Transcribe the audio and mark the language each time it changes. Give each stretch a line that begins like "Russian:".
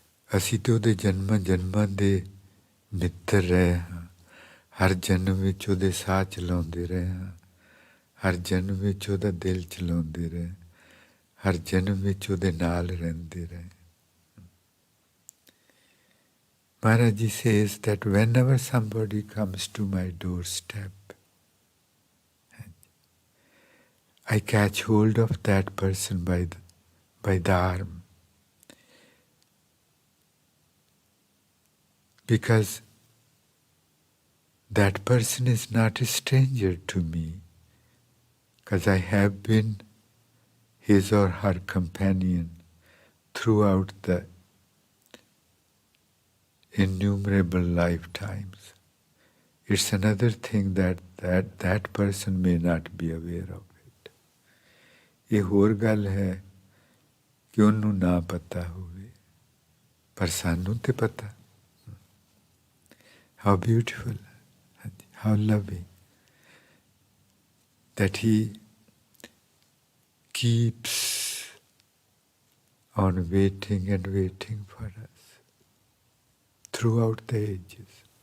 Punjabi: ਅਸੀਂ ਤਾਂ ਉਹਦੇ ਜਨਮਾਂ ਜਨਮਾਂ ਦੇ ਮਿੱਤਰ ਰਹੇ ਹਾਂ। ਹਰ ਜਨਮ ਵਿੱਚ ਉਹਦੇ ਸਾਹ ਚਲਾਉਂਦੇ ਰਹੇ ਹਾਂ, ਹਰ ਜਨਮ ਵਿੱਚ ਉਹਦਾ ਦਿਲ ਚਲਾਉਂਦੇ ਰਹੇ, ਹਰ ਜਨਮ ਵਿੱਚ ਉਹਦੇ ਨਾਲ ਰਹਿੰਦੇ ਰਹੇ।
English: Maharaji says that whenever somebody comes to my doorstep, I catch hold of that person by the arm, because that person is not a stranger to me, because I have been his or her companion throughout the innumerable lifetimes. It's another thing that person may not be aware of it.
Punjabi: ਇਹ ਹੋਰ ਗੱਲ ਹੈ ਕਿ ਉਹਨੂੰ ਨਾ ਪਤਾ ਹੋਵੇ, ਪਰ ਸਾਨੂੰ ਤੇ ਪਤਾ।
English: How beautiful, how loving that he keeps on waiting and waiting for us throughout the ages.